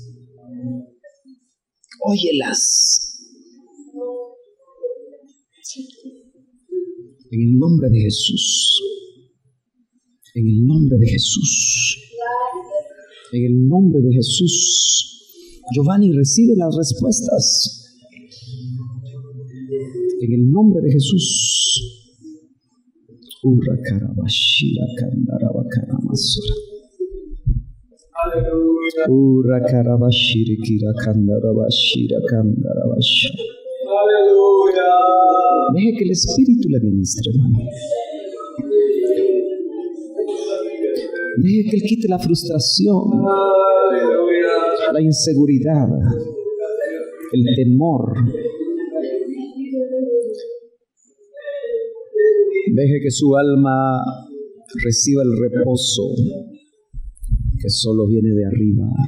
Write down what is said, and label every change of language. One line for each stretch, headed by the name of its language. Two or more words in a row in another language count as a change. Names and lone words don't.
Spanish: Óyelas. En el nombre de Jesús. En el nombre de Jesús. En el nombre de Jesús. Giovanni, recibe las respuestas. En el nombre de Jesús. Ura karabashira kandarabakaramasura. Ura karabashiri kira kandarabashira kandarabasha. Deje que el Espíritu le ministre, hermano. Deje que Él quite la frustración, la inseguridad, el temor. Deje que su alma reciba el reposo que solo viene de arriba.